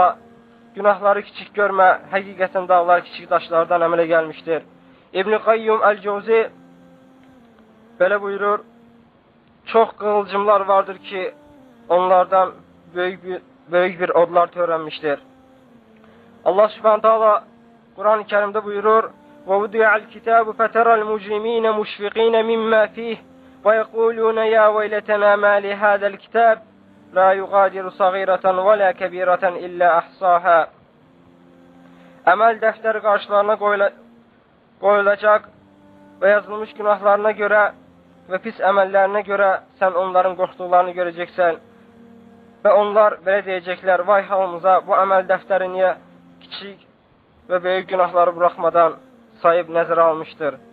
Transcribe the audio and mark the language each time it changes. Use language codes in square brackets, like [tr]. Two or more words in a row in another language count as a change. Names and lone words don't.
[az] Günahları kiçik görmə, həqiqətən dağlar kiçik daşlardan əmələ gəlmişdir. İbn-i Qayyum Əl-Cəvzi belə buyurur, çox qığılcımlar vardır ki, onlardan böyük bir odlar törənmişdir. Allah [ar] سبحانه تعالى [az] Quran-ı Kərimdə buyurur, [ar] وَوُدِعَ الْكِتَابُ فَتَرَى الْمُجْرِمِينَ مُشْفِقِينَ مِمَّا فِيهِ وَيَقُولُونَ يَا وَيْلَتَنَا مَا لِهَذَا الْكِتَابِ لَا يُغَادِرُ صَغِيرَةً وَلَا كَبِيرَةً إِلَّا أَحْصَاهَا. [az] Əməl dəftəri qarşılarına qoyulacaq və yazılmış günahlarına görə və pis əməllərinə görə sən onların qorxduqlarını görəcəksən. Və onlar belə deyəcəklər, vay halımıza, bu əməl dəftəri niyə kiçik və böyük günahları buraxmadan sayıb nəzərə almışdır.